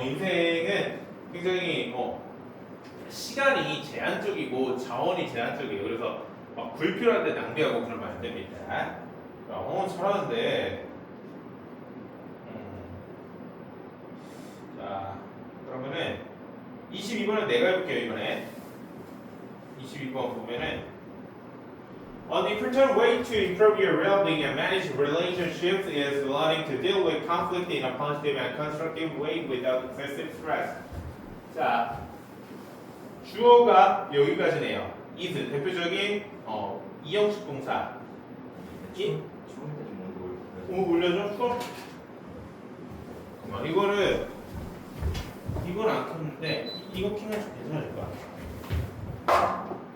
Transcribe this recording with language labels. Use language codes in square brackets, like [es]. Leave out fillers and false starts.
[ko] 인생은 굉장히 시간이 제한적이고 자원이 제한적이에요. 그래서 막 불필요한데 낭비하고 그러면 안 됩니다. 잘하는데. 자, 그러면은 22번은 내가 해볼게요. 이번에 22번 보면은 [en] On the important way to improve your well-being and manage relationships is learning to deal with conflict in a positive and constructive way without excessive stress. [ko] 자, 주어가 여기까지네요. is 대표적인 이형식 동사. 추운데 좀 올려줘. 수업. 이거는 이건 안 켰는데 이거 키면 좀 괜찮을 것 같아.